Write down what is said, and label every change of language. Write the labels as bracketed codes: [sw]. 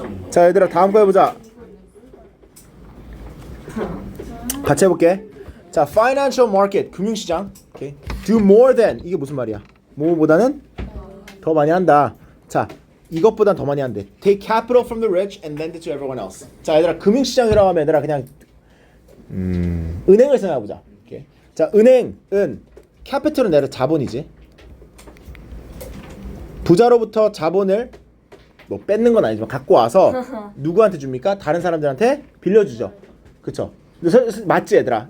[ko] 자, 얘들아 다음 거 해보자. 같이 해볼게. 자, financial market 금융시장. 오케이. [en] Do more than [ko] 이게 무슨 말이야? 뭐보다는 더 많이 한다. 자, 이것보단 더 많이 한대. [en] Take capital from the rich and lend it to everyone else. [ko] 자, 얘들아 금융시장이라고 하면 얘들아 그냥 은행을 생각해보자. 오케이. 자, 은행은 capital은 내가 자본이지. 부자로부터 자본을 뭐 뺏는 건 아니지만 갖고 와서 누구한테 줍니까? 다른 사람들한테 빌려주죠. 그쵸? 맞지 얘들아?